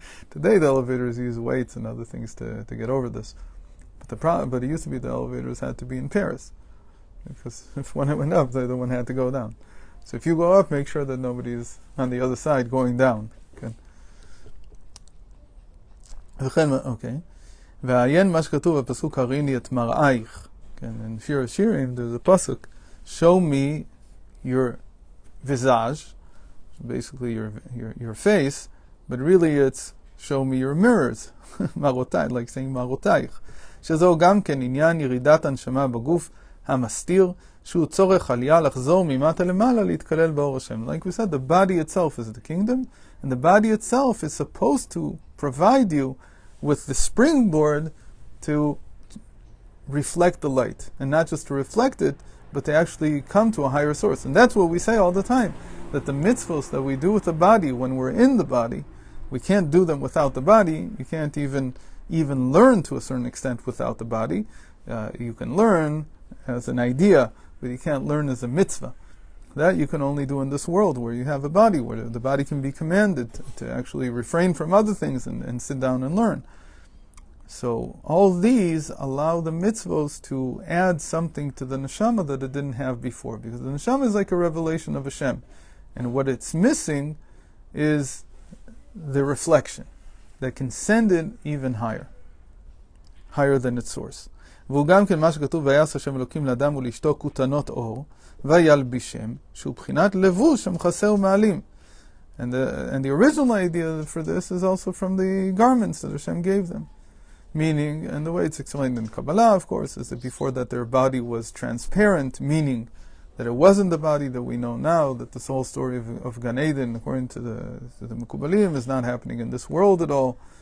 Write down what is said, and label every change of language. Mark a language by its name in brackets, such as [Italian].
[English] Today the elevators use weights and other things to get over this. But it used to be the elevators had to be in pairs. Because if one went up, the other one had to go down. So if you go up, make sure that nobody's on the other side going down. Okay. [Hebrew] ועיין מה שכתוב בפסוק הריני את מראייך. [English] In Shir Shirim, there's a pasuk, show me your visage, basically your face, but really it's show me your mirrors. [Hebrew] מרותיי, [English] like saying [Hebrew] מרותייך. שזהו גם כן עניין ירידת הנשמה בגוף המסתיר, שהוא צורך עלייה לחזור ממטה למעלה להתקלל באור השם. [English] Like we said, the body itself is the kingdom, and the body itself is supposed to provide you with the springboard to reflect the light. And not just to reflect it, but to actually come to a higher source. And that's what we say all the time, that the mitzvahs that we do with the body when we're in the body, we can't do them without the body. You can't even learn to a certain extent without the body. You can learn as an idea, but you can't learn as a mitzvah. That you can only do in this world where you have a body, where the body can be commanded to actually refrain from other things and sit down and learn. So all these allow the mitzvos to add something to the neshama that it didn't have before, because the neshama is like a revelation of Hashem, and what it's missing is the reflection that can send it even higher than its source. [Hebrew] והוא גם כן מה שכתוב ויעש השם אלוקים לאדם ולאשתו כותנות אור וילבישם שהוא בחינת לבוש המכסה ומעלים. [English] And the original idea for this is also from the garments that Hashem gave them. Meaning, and the way it's explained in Kabbalah, of course, is that before that their body was transparent, meaning that it wasn't the body that we know now, that this whole story of Gan Eden, according to the Mekubalim, is not happening in this world at all.